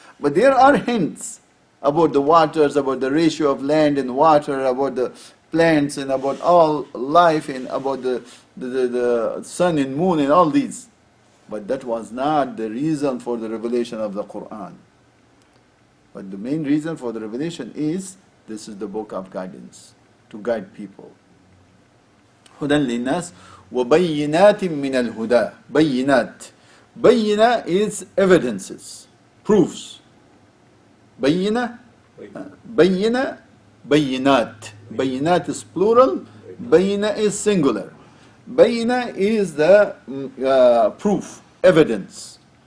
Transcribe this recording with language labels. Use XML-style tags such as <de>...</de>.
<en>But there are hints about the waters, about the ratio of land and water, about the plants and about all life and about the sun and moon and all these. But that was not the reason for the revelation of the Quran. But the main reason for the revelation is this is the book of guidance to guide people.</en> <ar>هدى للناس وبينات من الهدى. بينات.</ar> <en>بينة is evidences, proofs.</en> <ar>بينة بينة بينات.</ar> <en>بينات is plural. بينة is singular. بينة is the proof, evidence.</en>